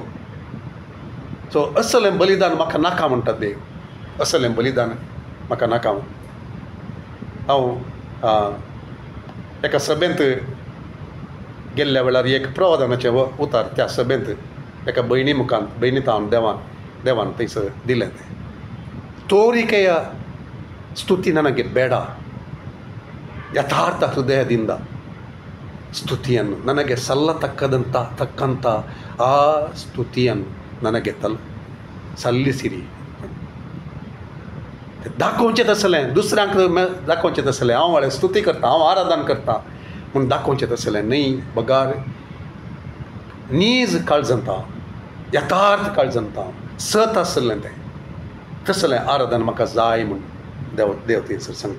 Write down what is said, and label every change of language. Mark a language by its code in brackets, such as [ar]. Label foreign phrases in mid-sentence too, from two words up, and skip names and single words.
[kok] सो असलें बलिदान म्हाका नाका म्हणटा देव. असलें बलिदान म्हाका नाका. हांव एका सभेंत गेल्ल्या वेळार एक प्रवादनाचें उतार त्या सभेंत एका भयणी मुखांत भयणीत हांव देवान थंयसर दिलें. [kn] ತೋರಿಕೆಯ ಸ್ತುತಿ ನನಗೆ ಬೇಡ, ಯಥಾರ್ಥ ಹೃದಯದಿಂದ ಸ್ತುತಿಯನ್ನು ನನಗೆ ತಕ್ಕಂಥ ಆ ಸ್ತುತಿಯನ್ನು ನನಗೆ सल्लिसिरी. [kok] दाखोवचें तसलें, दुसऱ्यांक दाखोवचें तसलें, हांव वाळे स्तुती करता, हांव आराधन करता म्हूण दाखोवचें तसलें न्हय. बगार नीज काळजंता, यथार्थ काळजंता, सत आसलें तें तसलें आराधन म्हाका जाय म्हूण देव थंयसर सांगता.